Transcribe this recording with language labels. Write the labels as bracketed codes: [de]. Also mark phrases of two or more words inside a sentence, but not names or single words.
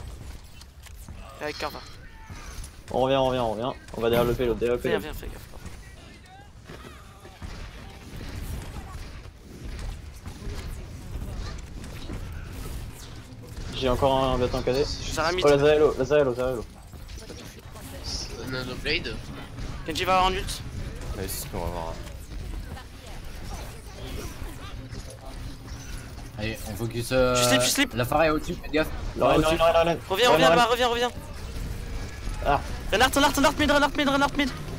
[fr] Et avec Carva. On revient. On va derrière le payload. Viens, fais gaffe. J'ai encore un bâton KD. Zara mid. Oh, Lazarello. Nanoblade. Genji va avoir un ult. Nice, on va voir. Allez, on focus. Tu slip. La Pharah est au-dessus, faites gaffe. Lorraine. Reviens. Ah. Renard mid.